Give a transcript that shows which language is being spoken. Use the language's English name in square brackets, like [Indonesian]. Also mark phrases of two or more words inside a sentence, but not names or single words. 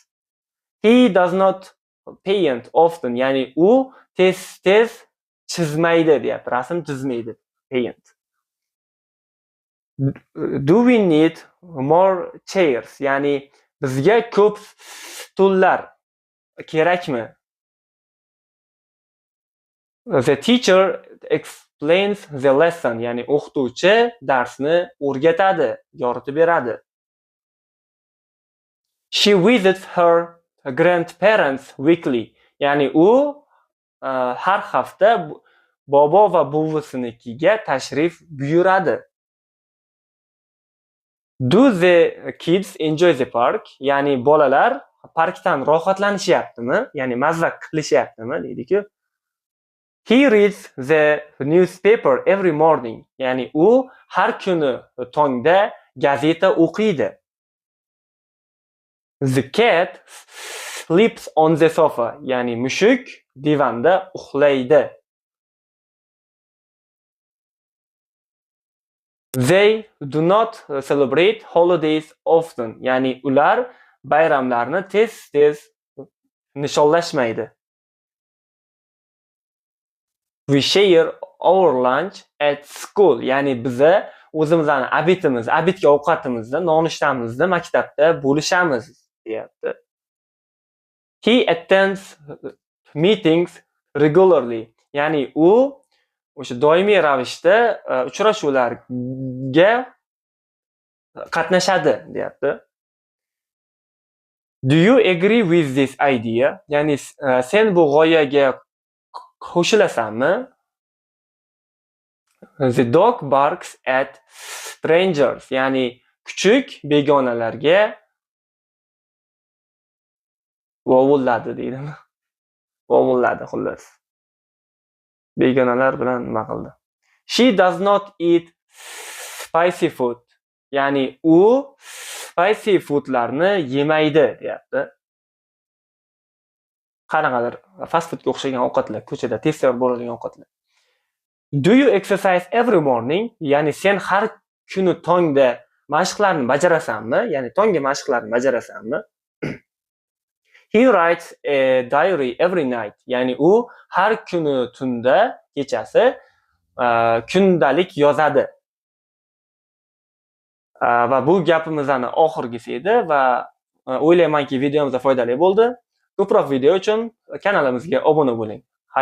[English] He does not paint often. [Uzbek] Ya'ni u tez chizmaydi, deyapti. Rasm chizmaydi. [English] Paint. Do we need more chairs? [Uzbek] Ya'ni bizga ko'p stullar kerakmi? [English] The teacher explains the lesson. [Uzbek] Ya'ni o'qituvchi darsni o'rgatadi, yoritib beradi. [English] She visits her grandparents weekly. [Uzbek] Ya'ni u har hafta bobo va buvisinikiga tashrif buyuradi. [English] Do the kids enjoy the park? [Uzbek] Ya'ni bolalar parkdan rohatlanishyaptimi? Ya'ni mazza qilishyaptimi, deydi-ku. [English] He reads the newspaper every morning. [Uzbek] Ya'ni u har kuni tongda gazeta o'qiydi. [English] The cat sleeps on the sofa. [Uzbek] Ya'ni mushuk divanda uxlaydi. [English] They do not celebrate holidays often. [Uzbek] Ya'ni ular bayramlarni tez nishonlashmaydi. [English] We share our lunch at school. [Uzbek] Ya'ni biza o'zimizning abidga ovqatimizni, nonushtamizni maktabda bo'lishamiz, deyapti. [English] He attends meetings regularly. [Uzbek] Ya'ni u o'sha doimiy ravishda uchrashuvlarga qatnashadi, deyapti. [English] Do you agree with this idea? [Uzbek] Ya'ni sen bu g'oyaga qo'shilasanmi? [English] The dog barks at strangers. [Uzbek] Ya'ni kuchuk begonalarga vovulladi, deydimi? Vovulladi, xullas. Begonalar bilan nima qildi? [English] She does not eat spicy food. [Uzbek] Ya'ni u [English] spicy foodlarni [Uzbek] yemaydi, deyapti. Qanaqadir [English] fast foodga [Uzbek] o'xshagan ovqatlar, ko'chada tez bo'ladigan ovqatlar. [English] Do you exercise every morning? [Uzbek] Ya'ni sen har kuni tongda mashqlarni bajarasanmi? Ya'ni tonggi mashqlarni bajarasanmi? [English] He writes a diary every night. [Uzbek] Ya'ni u har kuni tunda, kechasi kundalik yozadi. Va bu gapimizning oxirgisi edi va o'ylaymanki videomiz foydali bo'ldi. Ko'proq video uchun kanalimizga obuna bo'ling.